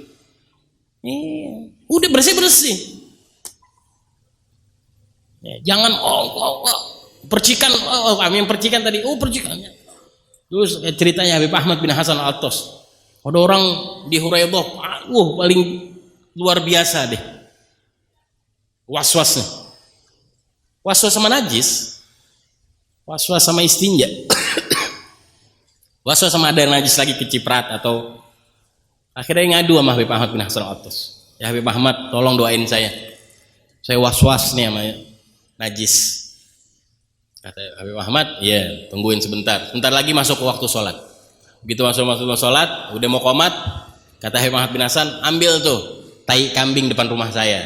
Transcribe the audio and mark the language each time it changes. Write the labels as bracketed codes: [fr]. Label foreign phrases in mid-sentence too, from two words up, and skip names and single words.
[id] Udah bersih. Jangan percikan. Amin percikan tadi. Percikannya. Terus ceritanya Habib Ahmad bin Hasan Al-Attas. Ada orang di Huraidah, paling luar biasa deh. Was-wasnya. Was-was sama najis. Was-was sama istinja. Was-was sama ada najis lagi keciprat atau akhirnya ngadu sama Habib Ahmad bin Hasan Al-Attas. Ya Habib Ahmad, tolong doain saya. Saya was-was nih sama najis. Kata Habib Ahmad, ya tungguin sebentar. Sebentar lagi masuk ke waktu sholat. Begitu masuk sholat, udah mau qomat, kata Habib Ahmad bin Hasan, ambil tuh tai kambing depan rumah saya.